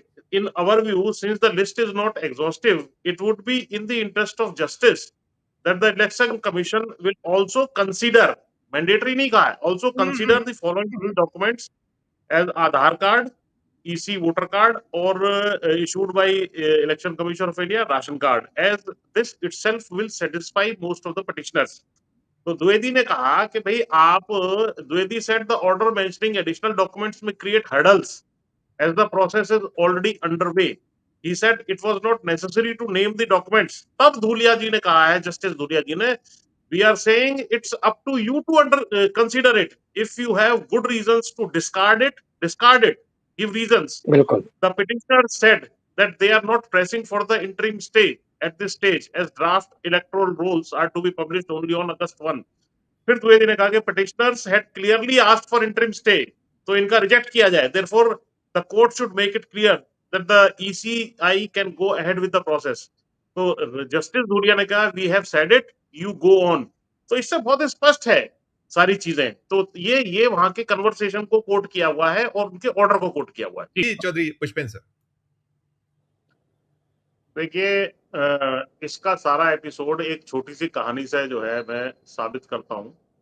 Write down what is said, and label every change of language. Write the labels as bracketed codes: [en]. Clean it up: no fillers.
[en] in our view, since the list is not exhaustive, it would be in the interest of justice that the election commission will also consider, mandatory [hi] नहीं कहा है, [en] also consider the following three documents as Aadhaar card, EC voter card or issued by Election Commission of India ration card, as this itself will satisfy most of the petitioners. [hi] तो द्विवेदी ने कहा कि भाई आप [en] Dwivedi said the order mentioning additional documents may create hurdles as the process is already underway. He said it was not necessary to name the documents. [hi] तब धूलिया जी ने कहा है, जस्टिस धूलिया जी ने, [en] we are saying it's up to you to consider it. If you have good reasons to discard it, discard it. Give reasons. [hi] बिल्कुल। [en] The petitioner said that they are not pressing for the interim stay at this stage, as draft electoral rolls are to be published only on August 1. [hi] फिर द्विवेदी ने कहा कि [en] petitioners had clearly asked for interim stay, [hi] तो इनका reject किया जाए. [en] Therefore, the court should make it clear that the ECI can go ahead with the process. [hi] तो justice Dhulia ने कहा [en] we have said it, you go on. [hi] तो इससे बहुत स्पष्ट है सारी चीजें. तो ये वहां के कन्वर्सेशन को कोट किया हुआ है और उनके ऑर्डर को कोट किया हुआ है. जी चौधरी पुष्पेंद्र सर। देखिए, इसका सारा एपिसोड एक छोटी सी कहानी से जो है मैं साबित करता हूँ.